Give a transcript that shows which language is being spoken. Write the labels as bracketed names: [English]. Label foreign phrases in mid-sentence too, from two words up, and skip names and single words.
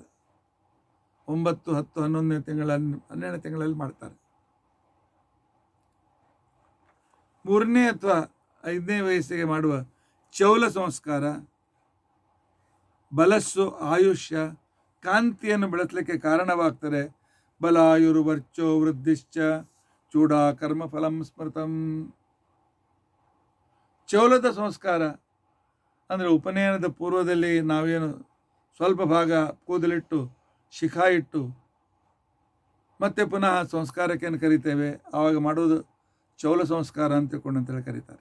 [Kannada] 9, 10, 11ನೇ ತಿಂಗಳ 12ನೇ ತಿಂಗಳಲ್ಲಿ ಮಾಡ್ತಾರೆ. 3ನೇ ಅಥವಾ 5ನೇ ವಯಸ್ಸಿಗೆ ಮಾಡುವ ಚೌಲ ಸಂಸ್ಕಾರ ಬಲಸ್ಸು, ಆಯುಷ್ಯ, ಕಾಂತಿಯನ್ನು ಬೆಳೆಸಲಿಕ್ಕೆ ಕಾರಣವಾಗ್ತದೆ. [Sanskrit] ಬಲಾಯುರು ವರ್ಚೋ ವೃದ್ಧಿಶ್ಚ ಚೂಡಾ ಕರ್ಮ ಫಲಂ ಸ್ಮೃತಂ. [Kannada] ಚೌಲದ ಸಂಸ್ಕಾರ ಅಂದರೆ ಉಪನಯನದ ಪೂರ್ವದಲ್ಲಿ ನಾವೇನು ಸ್ವಲ್ಪ ಭಾಗ ಕೂದಲಿಟ್ಟು ಶಿಖಾ ಇಟ್ಟು ಮತ್ತೆ ಪುನಃ ಸಂಸ್ಕಾರಕ್ಕೇನು ಕರಿತೇವೆ, ಆವಾಗ ಮಾಡೋದು ಚೌಲ ಸಂಸ್ಕಾರ ಅಂತ ತಿಳ್ಕೊಂಡಂತೇಳಿ ಕರೀತಾರೆ.